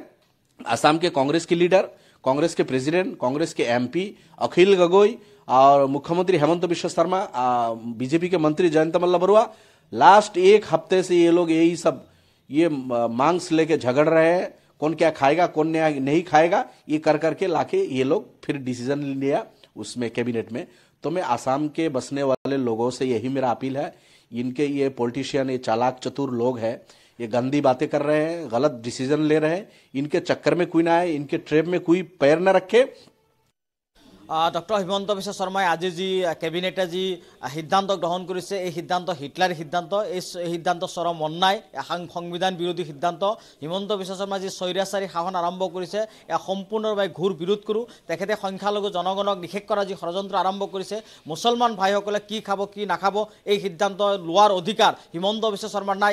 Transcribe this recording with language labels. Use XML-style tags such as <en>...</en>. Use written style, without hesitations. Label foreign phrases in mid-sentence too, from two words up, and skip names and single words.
<hi>आसाम के कांग्रेस के लीडर, कांग्रेस के प्रेसिडेंट, कांग्रेस के एमपी अखिल गगोई और मुख्यमंत्री हेमंत बिश्व शर्मा, बीजेपी के मंत्री जयंत मल्ल बरुआ, लास्ट एक हफ्ते से ये लोग यही सब ये मांग से लेके झगड़ रहे हैं, कौन क्या खाएगा कौन नहीं खाएगा, ये कर करके लाके ये लोग फिर डिसीजन लिया उसमें कैबिनेट में। तो मैं आसाम के बसने वाले लोगों से यही मेरा अपील है, इनके ये पॉलिटिशियन, ये चालाक चतुर लोग हैं, ये गंदी बातें कर रहे हैं, गलत डिसीजन ले रहे हैं, इनके चक्कर में कोई ना आए, इनके ट्रैप में कोई पैर न रखे।</hi> <as>ডক্টৰ হিমন্ত বিশ্ব শৰ্মাই আজি যি কেবিনেটে যি সিদ্ধান্ত গ্ৰহণ কৰিছে, এই সিদ্ধান্ত হিটলাৰী সিদ্ধান্ত, এই সিদ্ধান্ত চৰম অন্যায়, সংবিধান বিৰোধী সিদ্ধান্ত। হিমন্ত বিশ্ব শৰ্মাই যি স্বৈৰাচাৰী শাসন আৰম্ভ কৰিছে, এয়া সম্পূৰ্ণভাৱে ঘূৰ বিৰোধ কৰোঁ। তেখেতে সংখ্যালঘু জনগণক নিষেধ কৰা যি ষড়যন্ত্ৰ আৰম্ভ কৰিছে, মুছলমান ভাইসকলে কি খাব কি নাখাব এই সিদ্ধান্ত লোৱাৰ অধিকাৰ হিমন্ত বিশ্ব শৰ্মাৰ নাই।</as>